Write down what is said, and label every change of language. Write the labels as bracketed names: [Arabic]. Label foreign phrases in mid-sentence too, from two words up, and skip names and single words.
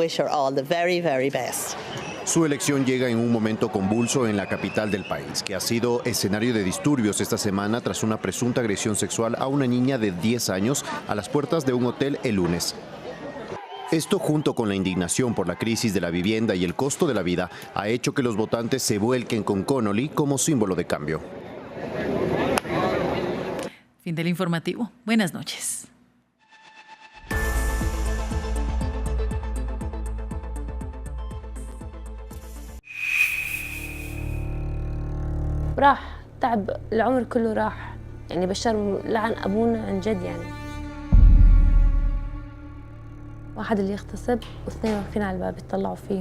[Spanish] Su elección llega en un momento convulso en la capital del país, que ha sido escenario de disturbios esta semana tras una presunta agresión sexual a una niña de 10 años a las puertas de un hotel el lunes. Esto, junto con la indignación por la crisis de la vivienda y el costo de la vida, ha hecho que los votantes se vuelquen con Connolly como símbolo de cambio. Fin del informativo. Buenas noches. [Arabic] راح تعب العمر كله راح يعني بشار لعن أبونا عن جد يعني واحد اللي يغتصب واثنين واقفين على الباب يطلعوا فيه.